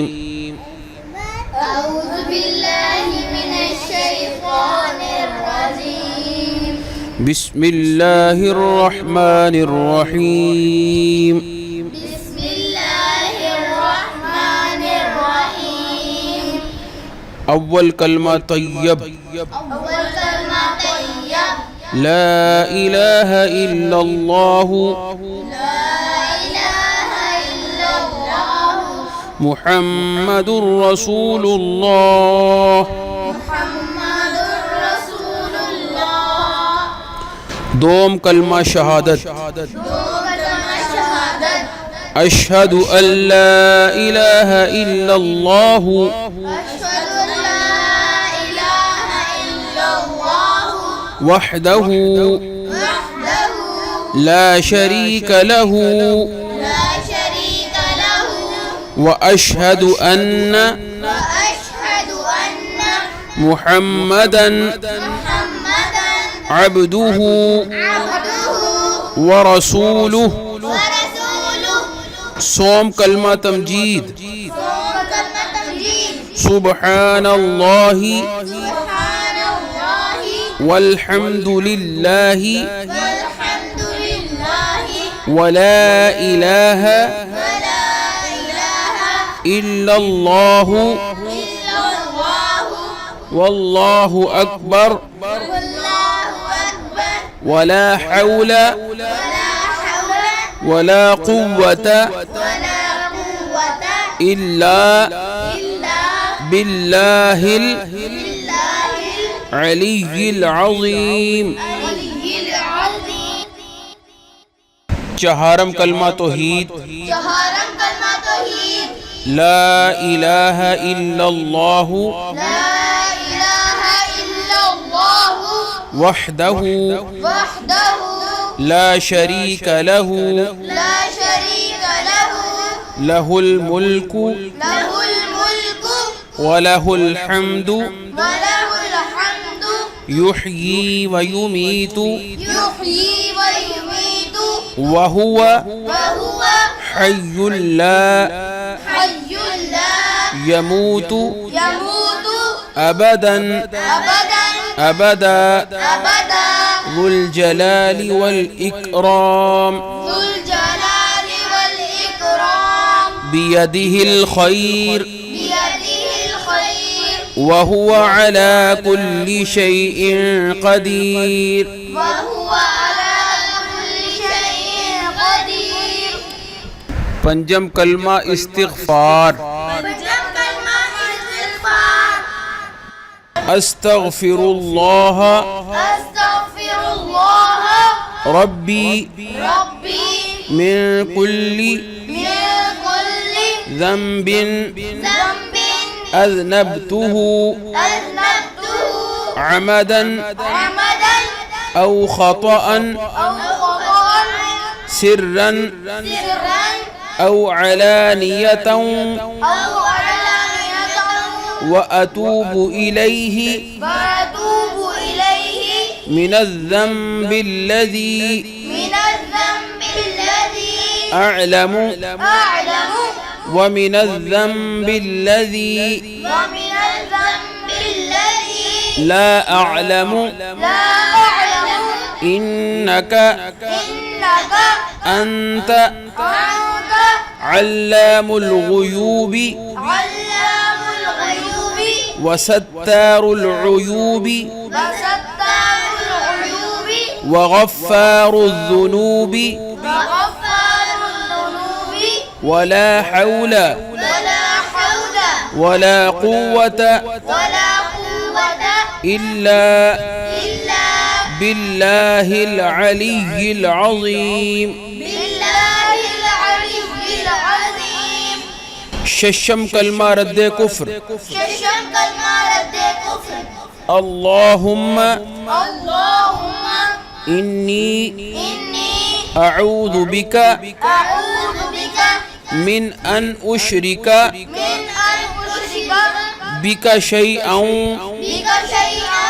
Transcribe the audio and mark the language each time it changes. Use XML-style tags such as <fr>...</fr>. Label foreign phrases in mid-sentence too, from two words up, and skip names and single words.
<ar>أعوذ بالله من الشيطان الرجيم. بسم الله الرحمن الرحيم. بسم الله الرحمن الرحيم.</ar> <ur>اول کلمہ طیب, اول کلمہ طیب,</ur> <ar>لا إله إلا الله لا إله إلا الله, محمد رسول الله. محمد رسول الله.</ar> <ur>دوم کلمہ شہادت, دو کلمہ شہادت,</ur> <ar>أشهد أن لا إله إلا الله أشهد أن لا إله إلا الله, वहदहु वहदहु لا شريك له لا شريك له, وأشهد أن وأشهد أن मुहम्मदन मुहम्मदन अब्दुहु अब्दुहु ورسوله. ورسوله.</ar> <ur>سوم کلمہ تمجید, کلمہ تمجید,</ur> <ar>सुब्हानल्लाहि सुब्हानल्लाहि वल्हम्दुलिल्लाहि वल्हम्दुलिल्लाहि ولا إله ولا إله इल्लल्लाहु इल्लल्लाहु, والله أكبر والله أكبر, ولا حول ولا حول ولا قوة ولا قوة इल्ला इल्ला बिल्लाहिल बिल्लाहिल العلي العظيم. العلي العظيم.</ar> <ur>چہارم کلمہ توحید, چہارم کلمہ توحید,</ur> <ar>لا إله إلا الله لا إله إلا الله, वहदहु वहदहु لا شريك له لا شريك له, له الملك له الملك وله الحمد وله الحمد, يحيي ويميت يحيي ويميت, وهو وهو حي لا حي لا यमूतु यमूतु अबदन अबदन अबदा अबदा, ذو الجلال والإكرام. ذو الجلال والإكرام, بيده الخير بيده الخير, وهو على كل شيء قدير. وهو على كل شيء قدير.</ar> <ur>پنجم کلمہ استغفار, پنجم کلمہ استغفار,</ur> <ar>अस्तग़फ़िरुल्लाह अस्तग़फ़िरुल्लाह रब्बी रब्बी من كل من كل ज़ंबिन ज़ंबिन अज़नबतुहु अज़नबतुहु अमदन अमदन أو خطأ أو خطأ सिर्रन सिर्रन أو علانية أو علانية وأتوب إليه وأتوب إليه मिनज़्ज़ंबिल्लज़ी मिनज़्ज़ंबिल्लज़ी अअलमु अअलमु ومن الذنب الذي ومن الذنب الذي لا أعلم لا أعلم इन्नक इन्नक अंत अंत علام الغيوب علام الغيوب وستار العيوب وستار العيوب وغفار الذنوب وغفار الذنوب ولا حول ولا حول ولا قوة ولا قوة इल्ला इल्ला بالله العلي العظيم. بالله العلي العظيم.</ar> <ur>ششم کلمہ رد کفر, ششم کلمہ ردِ کفر,</ur> <ar>अल्लाहुम्मा अल्लाहुम्मा इन्नी इन्नी أعوذ بك أعوذ بك من أن أشرك من أن أشرك بك شيئا بك شيئا</ar>